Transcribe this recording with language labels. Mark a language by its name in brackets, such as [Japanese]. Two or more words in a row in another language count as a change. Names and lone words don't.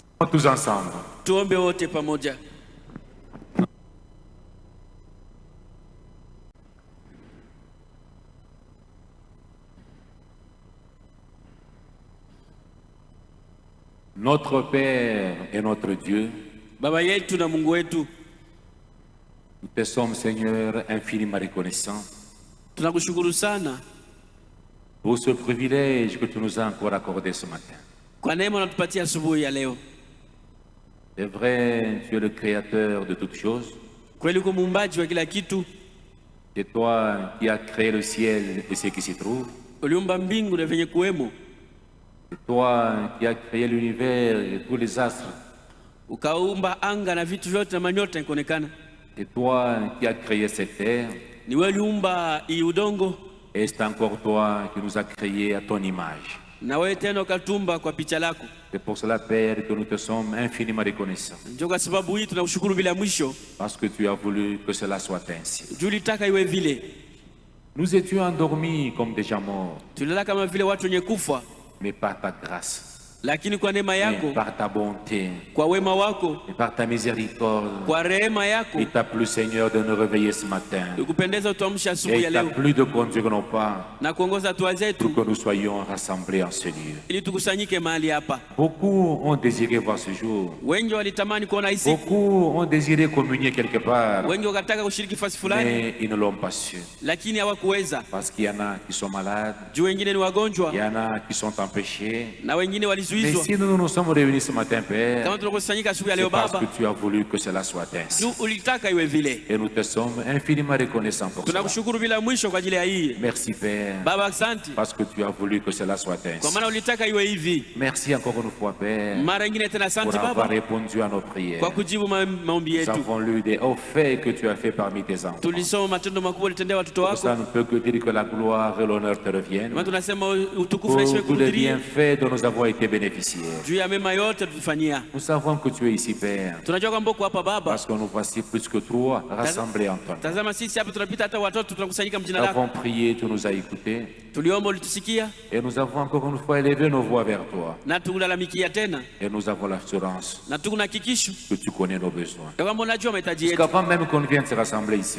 [French] tous ensemble. [Swahili] Tuombe wote pamoja. [French] Notre Père et notre Dieu, [Swahili] Baba yetu na Mungu wetu, [French] nous te sommes, Seigneur, infiniment reconnaissants [Swahili] tunakushukuru sana [French] pour ce privilège que tu nous as encore accordé ce matin. [Swahili] kwa neema unatupatia asubuhi ya leo. [French] C'est vrai, tu es le créateur de toutes choses. [Swahili] Kweli uko muumbaji wa kila kitu. [French] C'est toi qui as créé le ciel et ce qui s'y trouve. [Swahili] Uliumba mbingu na venye kuwemo. [French] C'est toi qui as créé l'univers et tous les astres. [Swahili] Ukaumba anga na vitu vyote na manyota ikuonekana. [French] C'est toi qui as créé cette terre. [Swahili] Ni wewe uliumba hii udongo. [French] Et c'est encore toi qui nous as créés à ton image. [Swahili] Na wewe tena ukatumba kwa picha lako. [French] C'est pour cela, Père, que nous te sommes infiniment reconnaissants. [Swahili] Ndio kwa sababu hii tunakushukuru bila mwisho. [French] Parce que tu as voulu que cela soit ainsi. [Swahili] Juu ulitaka iwe vile. [French] Nous étions endormis comme déjà morts. [Swahili] Tulilala kama vile watu wenye kufa. [French] Mais par ta grâce, [Swahili] Lakini kwa neema yako, [French] par ta bonté, [Swahili] kwa wema wako, [French] et par ta miséricorde, [Swahili] kwa rehema yako, [French] il t'a plu, Seigneur, de nous réveiller ce matin. [Swahili] ukupendeza utuamshe [French] Et [Swahili] asubuhi ya [French] il t'a [Swahili] leo [French] plu de conduire nos pas [Swahili] na kuongoza hatua [French] pour [Swahili] zetu [French] que nous soyons rassemblés en ce lieu. [Swahili] ili tukusanyike mahali hapa. [French] Beaucoup ont désiré voir ce jour. [Swahili] Wengi walitamani kuona hii siku, [French] Beaucoup ont désiré communier quelque part, [Swahili] wengi wakataka kushiriki fasi fulani, [French] mais ils ne l'ont pas su. [Swahili] lakini hawakuweza. [French] Parce qu'il y en a qui sont malades, [Swahili] Juu wengine ni wagonjwa [French] il y en a qui sont empêchés. [Swahili] na wengine [French] Mais [Swahili] walizuizwa. [French] si nous nous sommes réunis ce matin, Père, [Swahili] Kama tunakusanyika asubuhi ya [French] c'est [Swahili] leo [French] parce [Swahili] Baba, [French] que tu as voulu que cela soit ainsi. [Swahili] juu ulitaka iwe vile. [French] Et nous te sommes infiniment reconnaissants pour cela. [Swahili] Tunakushukuru bila mwisho kwa ajili ya hii. [French] Merci, Père, [Swahili] Baba, asante [French] parce que tu as voulu que cela soit [Swahili] kwa [French] ainsi. [Swahili] maana ulitaka iwe hivi. [French] Merci encore une fois, Père, [Swahili] Mara nyingine tena [French] pour [Swahili] asante [French] avoir [Swahili] Baba [French] répondu à nos prières. [Swahili] kwa kujibu maombi [French] Nous [Swahili] yetu. [French] avons lu des hauts faits que tu as fait parmi tes enfants. [Swahili] Tulisoma matendo makubwa ulitendea watoto [French] Pour ça, [Swahili] wako. [French] nous ne peut que dire que la gloire et l'honneur te reviennent. [Swahili] Maana tunasema utukufu [French] Pour [Swahili] na heshima [French] tous les [Swahili] kurudilia [French] bienfaits dont nous avons été bénéficiaires. [Swahili] juu ya mema yote tutufanyia. [French] Nous savons que tu es ici, Père, [Swahili] Tunajua kwamba uko hapa Baba. [French] parce que nous voici plus que trois rassemblés en ton nom. [Swahili] Tazama sisi hapa tunapita hata watoto tunakusanyika [French] Nous [Swahili] mjina lako. [French] avons prié, tu nous as écoutés, [Swahili] Tuliomba ulitusikia [French] et nous avons encore une fois élevé nos voix vers toi. [Swahili] na tukulalamikia tena [French] Et nous avons l'assurance [Swahili] na tukuna hakikisho [French] que tu connais nos besoins. [Swahili] ya kwamba unajua mahitaji [French] Parce [Swahili] yetu. [French] qu'avant même qu'on vienne se rassembler ici,